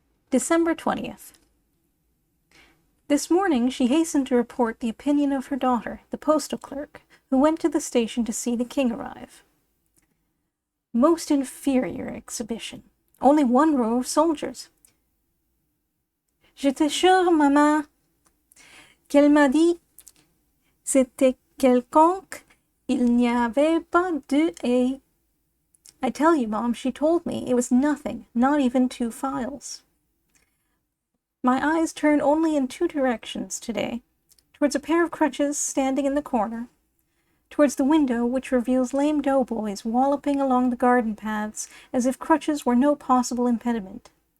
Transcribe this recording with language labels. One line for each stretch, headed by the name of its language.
English: December 20th. This morning she hastened to report the opinion of her daughter, the postal clerk, who went to the station to see the king arrive. Most inferior exhibition. Only 1 row of soldiers.
French: Je t'assure, maman, qu'elle m'a dit c'était quelconque Il n'y avait pas de haie.
English: I tell you, Mom, she told me it was nothing, not even 2 files. My eyes turn only in 2 directions today, towards a pair of crutches standing in the corner, towards the window which reveals lame doughboys walloping along the garden paths as if crutches were no possible impediment.